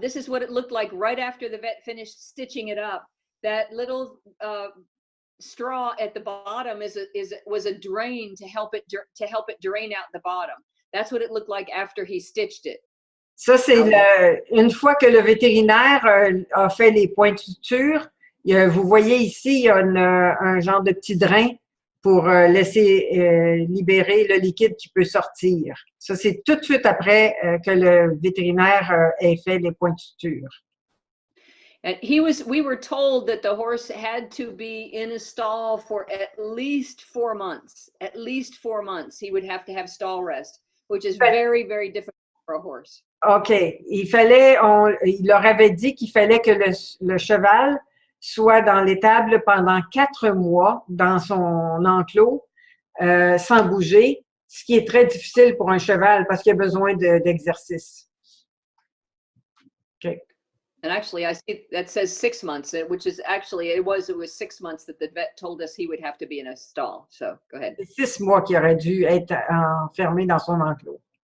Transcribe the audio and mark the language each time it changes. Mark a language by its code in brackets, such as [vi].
[en] This is what it looked like right after the vet finished stitching it up. That little straw at the bottom was a drain to help it drain out the bottom. That's what it looked like after he stitched it. [fr] Ça, c'est une fois que le vétérinaire a fait les pointures, vous voyez ici, il y a un genre de petit drain pour laisser libérer le liquide qui peut sortir. Ça, c'est tout de suite après que le vétérinaire ait fait les points de suture. [en] And we were told that the horse had to be in a stall for at least 4 months. At least 4 months, he would have to have stall rest, which is very, very difficult for a horse. OK. [fr] Il leur avait dit qu'il fallait que le cheval soit dans l'étable pendant 4 mois dans son enclos, sans bouger, ce qui est très difficile pour un cheval parce qu'il a besoin d'exercice. [en] OK. And actually, I see that says 6 months, which is actually, it was 6 months that the vet told us he would have to be in a stall. So, go ahead. [fr] C'est 6 mois qu'il aurait dû être enfermé dans son enclos.